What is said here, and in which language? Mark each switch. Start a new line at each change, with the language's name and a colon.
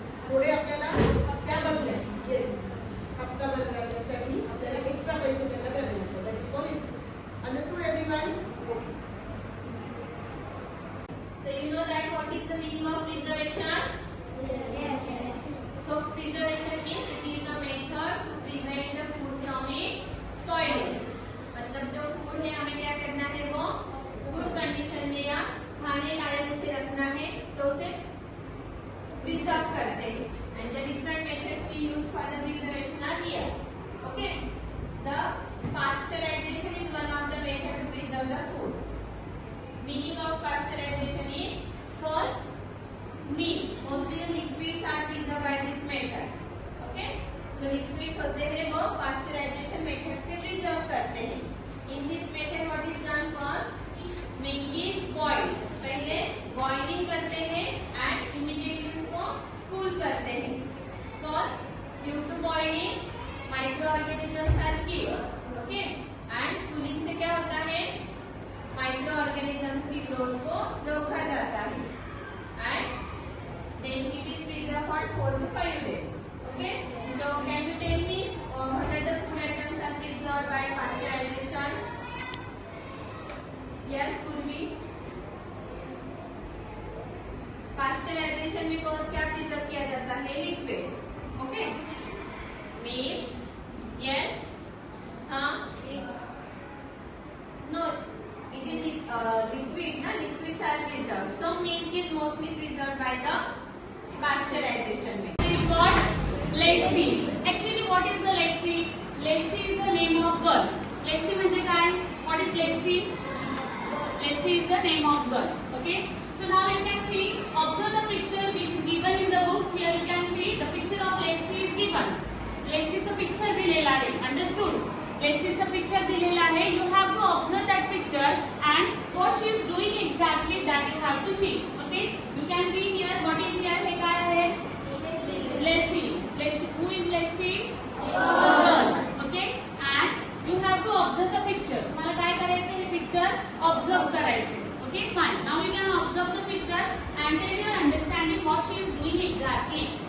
Marathi: थोडे आपल्याला त्या बदल्या येस हप्ता भरण्यासाठी आपल्याला एक्स्ट्रा पैसे त्यांना द्यावे लागतात.
English: That is called interest. Understood everyone? Okay. So you know that what is the meaning of preservation? Yes. So preservation means it is the method to prevent the food from its spoiling.
Hindi: मतलब जो food है हमें क्या करना है वो good condition में या खाने लायक उसे रखना है तो उसे प्रिजर्व करते हैं.
English: And the different methods we use for the preservation are here. Okay. The pasteurization is one of the method to preserve the food. Meaning of pasteurization is first milk. Mostly the liquids are preserved by this method. Okay.
Hindi: जो liquids होते हैं वो pasteurization method से preserve करते हैं.
English: In this method what is done first? Milk is boiled.
Hindi: पहले boiling करते हैं
English: and immediately
Hindi: उसको cool करते हैं.
English: First due to boiling microorganisms are killed. Okay.
Hindi: And cooling से क्या होता है? Microorganisms की growth को रोका जाता है.
English: And then it is preserved for 4 to 5 days. Okay. So can you tell me what are the food items are preserved by pasteurization? Yes, Purvi.
Hindi: Pasteurization में बहुत क्या प्रिजर्व किया जाता है?
English: Liquids. Okay. Milk. Yes. हाँ. No, it is liquid. Na liquids are preserved. So milk is mostly preserved by the pasteurization method. This is what? Lassi. Actually, what is the lassi? Lassi is the name of girl.
Marathi: Lassi म्हणजे काय?
English: What is lassi? Lassi is the name of girl. Okay. So now you can see, observe the picture which is given in the book. Here you can see the picture of lassi is given.
Marathi: Lassi चं picture दिलेला आहे. Understood? Lassi चं picture दिलेला आहे.
English: You have to observe that picture and what she is doing exactly that you have to see. Okay? You can see here what is here.
Marathi: हे काय आहे?
English: Lassi. Lassi. Who is lassi? Girl. Okay? And you have to observe the picture.
Marathi: तुम्हाला काय करायचं हे picture observe करायचे.
English: Okay, fine. Now you can observe the picture and then you are understanding what she is doing exactly.